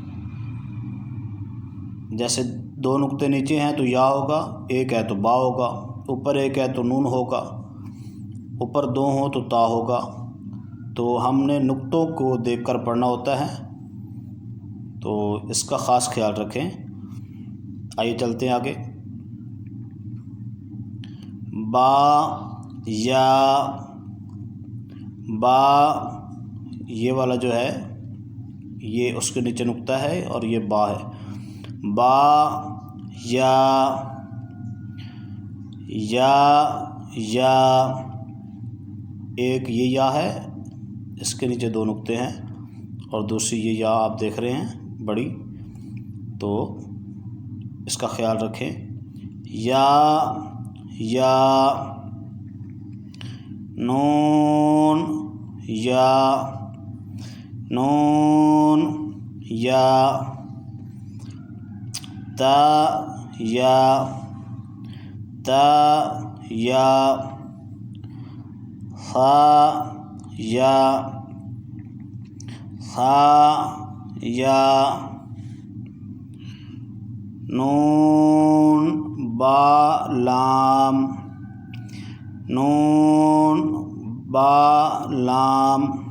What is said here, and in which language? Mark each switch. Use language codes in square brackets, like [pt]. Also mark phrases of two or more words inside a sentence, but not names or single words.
[ur] جیسے دو نقطے نیچے ہیں تو یا ہوگا، ایک ہے تو با ہوگا، اوپر ایک ہے تو نون ہوگا، اوپر دو ہوں تو تا ہوگا۔ تو ہم نے نقطوں کو دیکھ کر پڑھنا ہوتا ہے، تو اس کا خاص خیال رکھیں۔ آئیے چلتے ہیں آگے۔ با یا با، یہ والا جو ہے یہ اس کے نیچے نقطہ ہے اور یہ با ہے۔ با یا یا یا، ایک یہ یا ہے، اس کے نیچے دو نقطے ہیں، اور دوسری یہ یا آپ دیکھ رہے ہیں بڑی، تو اس کا خیال رکھیں۔ یا یا نون یا نون یا تا یا تا یا ثا یا ثا یا نون با لام نون با لام